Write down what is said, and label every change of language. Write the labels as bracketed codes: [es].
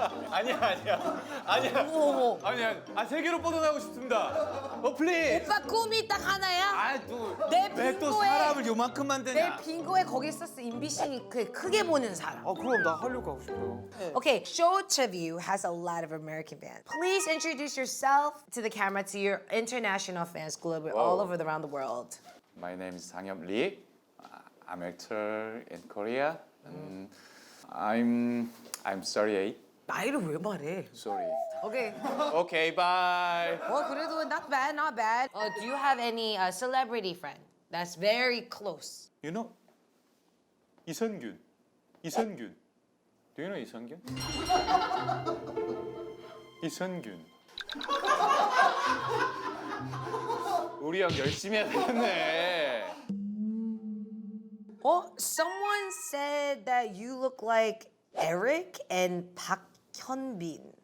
[ko] 아니야. 어머. 아니야. 세계로 뻗어나가고 싶습니다. [en] 플리즈. [ko] 오빠 꿈이 딱 하나야? 내 왜 또 빙고에 사람을 요만큼 내 만드냐? 빙고에 거기 썼어 임비싱이 크게 보는 사람. 그럼 나 하려고 하고 싶어요. [en] Okay, Show Tribute has a lot of American fans. Please introduce yourself to the camera to your international fans globally, all over around the world. My name is 상엽 Lee. I'm actor in Korea. I'm 38. [ko] 나이를 왜 말해? [en] Sorry. Okay. Okay, bye. [ko] 그래도 [en] not bad, not bad. Do you have any celebrity friend that's very close? You know 이선균. Do you know 이선균? [ko] 이선균. 우리 형 열심히 해야 되겠네. [en] Someone said that you look like Eric and 박현빈.